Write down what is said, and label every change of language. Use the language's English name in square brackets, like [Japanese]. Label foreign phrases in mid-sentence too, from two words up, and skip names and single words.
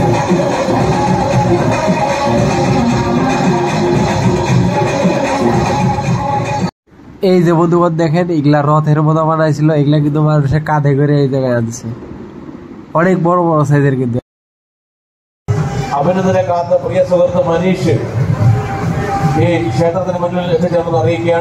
[Bangla] এই যে বন্ধুগণ দেখেন, এগুলা রথের মতো বানাইছিল, এগুলা কিন্তু মানুষের কাঁধে করে এই জায়গায় আনছে, অনেক বড় বড় সাইজের। কিন্তু [Malayalam] അഭിനന്ദനെ കാത്ത പ്രിയ സുഹൃത്ത് മനീഷ് ഈ ക്ഷേത്രത്തിന് മുന്നിൽ എത്തിച്ചേർന്ന് അറിയിക്കുകയാണ്.